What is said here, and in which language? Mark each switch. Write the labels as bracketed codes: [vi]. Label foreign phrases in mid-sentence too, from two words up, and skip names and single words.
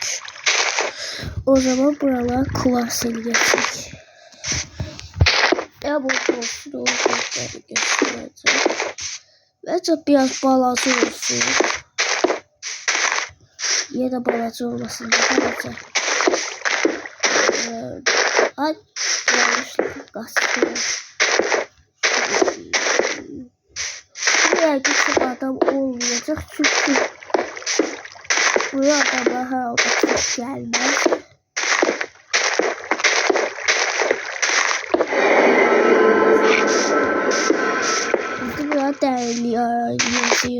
[az] O zaman buralar kuvars eləyəcək. [tr] Ya bu olsun, o göstereceğim. Bence biraz balaca olsun. Ya da balaca olmasın. Balaca. Ay yanlışlıkla kastım. Buraya çok adam olmayacak çünkü buraya adamlar herhalde çok gelmez. Şimdi buraya değerli yazıyor.